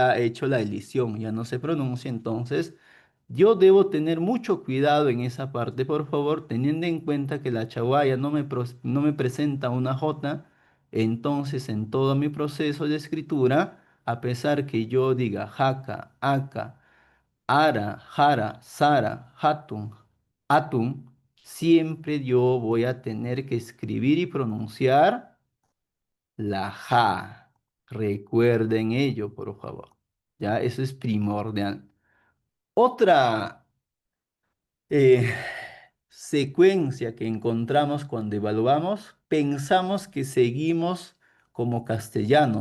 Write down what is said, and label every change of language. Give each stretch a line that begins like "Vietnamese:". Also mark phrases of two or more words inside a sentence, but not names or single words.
Spanish: ha hecho la elisión, ya no se pronuncia, entonces yo debo tener mucho cuidado en esa parte, por favor, teniendo en cuenta que la chaguaya no me presenta una J, entonces en todo mi proceso de escritura, a pesar que yo diga jaca,
Quechua: aca, ara, jara, sara, hatun, atun,
Spanish: siempre yo voy a tener que escribir y pronunciar la ja. Recuerden ello, por favor. Ya, eso es primordial. Otra eh, secuencia que encontramos cuando evaluamos, pensamos que seguimos como castellano.